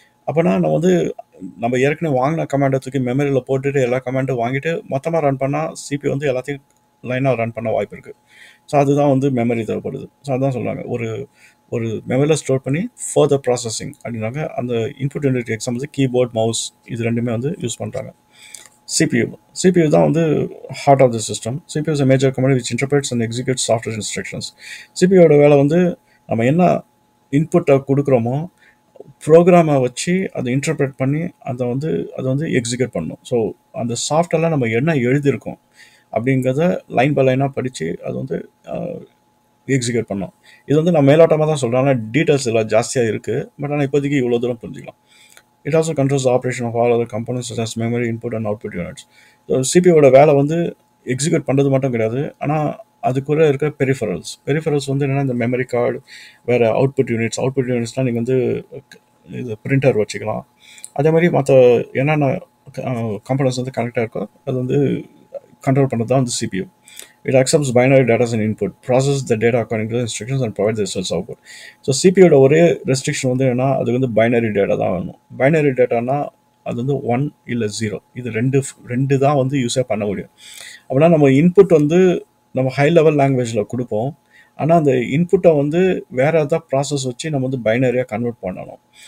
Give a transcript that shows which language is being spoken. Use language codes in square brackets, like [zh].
[ta] அப்போனா நம்ம ஏற்கனவே வாங்கின கமாண்டை தூக்கி மெமரியில் போட்டுட்டு எல்லா கமாண்டும் வாங்கிட்டு மொத்தமாக ரன் பண்ணால் சிபி வந்து எல்லாத்தையும் லைனாக ரன் பண்ண வாய்ப்பு இருக்குது. ஸோ அதுதான் வந்து மெமரி தேவைப்படுது. ஸோ அதுதான் சொல்கிறாங்க, ஒரு மெமரியில் ஸ்டோர் பண்ணி ஃபர்தர் ப்ராசஸிங் அப்படின்னாங்க. அந்த input unit example keyboard, mouse இது ரெண்டுமே வந்து யூஸ் பண்ணுறாங்க. CPU தான் வந்து [en] Heart of the system. CPU is a major component which interprets and executes software instructions. [ta] CPUவோட வேலை வந்து நம்ம என்ன இன்புட்டை கொடுக்குறோமோ ப்ரோக்ராமை வச்சு அதை இன்டர்பிரேட் பண்ணி அதை வந்து எக்ஸிக்யூட் பண்ணணும். ஸோ அந்த சாஃப்ட்வேரில் நம்ம என்ன எழுதியிருக்கோம் அப்படிங்கிறத லைன் பை லைனாக படித்து அது வந்து எக்ஸிக்யூட் பண்ணோம். இது வந்து நான் மேலோட்டமாக தான் சொல்கிறேன், ஆனால் டீட்டெயில்ஸ் எல்லாம் ஜாஸ்தியாக இருக்குது. பட் ஆனால் இப்போதைக்கு இவ்வளோ தூரம் புரிஞ்சுக்கலாம். [en] It also controls operation of all other components such as memory input and output units. [ta] So சிபியோட வேலை வந்து எக்ஸிக்யூட் பண்ணுறது மட்டும் கிடையாது, ஆனால் அதுக்குள்ளே இருக்க பெரிஃபரல்ஸ் வந்து என்னென்னா இந்த மெமரி கார்டு, வேறு அவுட்புட் யூனிட்ஸ்னால் நீங்கள் வந்து இது பிரிண்டர் வச்சுக்கலாம். அதே மாதிரி மற்ற என்னென்ன கம்போனன்ட்ஸ் வந்து கனெக்டாக இருக்கோ அது வந்து கண்ட்ரோல் பண்ணுறது தான் வந்து CPU. [en] It accepts binary data as an input, processes the data according to the instructions and provides the results output. [ta] So சிபியோட ஒரே ரெஸ்ட்ரிக்ஷன் வந்து என்னன்னா அது வந்து பைனரி டேட்டா தான் வேணும். பைனரி டேட்டானா அது வந்து 1 இல்லை 0, இது ரெண்டு தான் வந்து யூஸே பண்ண முடியும். அப்படின்னா நம்ம இன்புட் வந்து நம்ம ஹை லெவல் லாங்குவேஜில் கொடுப்போம், ஆனால் அந்த இன்புட்டை வந்து வேறு ஏதாவது ப்ராசஸ் வச்சு நம்ம வந்து பைனரியாக கன்வெர்ட் பண்ணணும்.